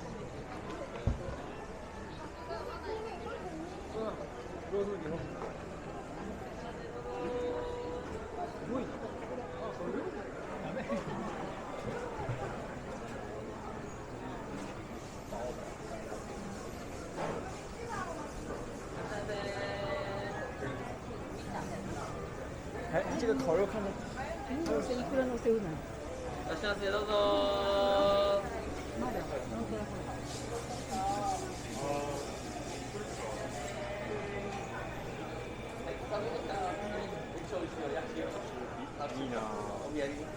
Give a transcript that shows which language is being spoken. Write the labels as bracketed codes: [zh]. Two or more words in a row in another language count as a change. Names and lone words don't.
[ja] どうぞ。すごいな。ダメ。 [zh] 哎，这个烤肉看着。 [ja] 这いくらのせうなの？いらっしゃいませ、どうぞ。いいな。お土産。